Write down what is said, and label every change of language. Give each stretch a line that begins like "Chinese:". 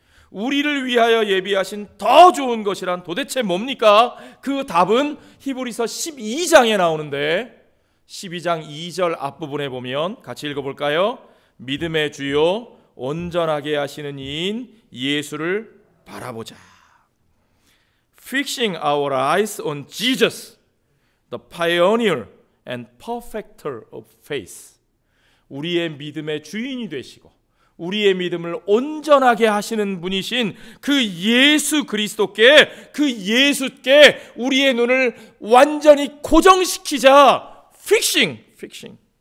Korean: 우리를 위하여 예비하신 더 좋은 것이란 도대체 뭡니까? 그 답은 히브리서 12장에 나오는데 12장 2절 앞부분에 보면 같이 읽어볼까요? 믿음의 주요 온전하게 하시는 이인 예수를 바라보자.
English: Fixing our eyes on Jesus, the pioneer and perfecter of faith.
Korean: 우리의 믿음의 주인이 되시고 우리의 믿음을 온전하게 하시는 분이신 그 예수 그리스도께, 그 예수께 우리의 눈을 완전히 고정시키자.
English: Fixing.